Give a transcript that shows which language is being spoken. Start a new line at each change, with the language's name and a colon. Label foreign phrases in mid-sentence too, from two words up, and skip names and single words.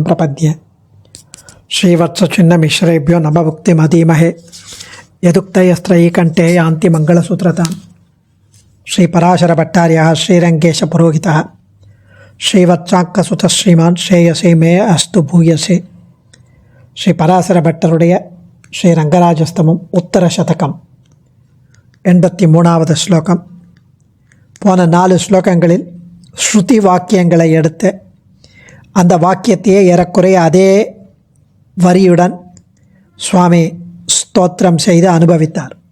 Sanskrit: प्रपद्ये श्रीवत्सचिन्नमिश्रेभ्यो नमः भुक्तिमधीमहे यदुक्तयस्त्रयी कंठे यान्ति मंगलसूत्रताम् श्रीपराशरभट्टार्यः श्रीरङ्गेशपुरोहितः श्रीवत्साङ्कसुतः श्रीमान् श्रेयसे मे अस्तु भूयसे श्रीपराशरभट्टरुடைய
Tamil: ஸ்ரீரங்கராஜஸ்தமம் உத்தர சதகம் 83வது ஸ்லோகம். போன 4 ஸ்லோகங்களில் ஸ்ருதி வாக்கியங்களை எடுத்து அந்த வாக்கியத்தையே ஏறக்குறைய அதே வரியுடன் சுவாமி ஸ்தோத்திரம் செய்து அனுபவித்தார்.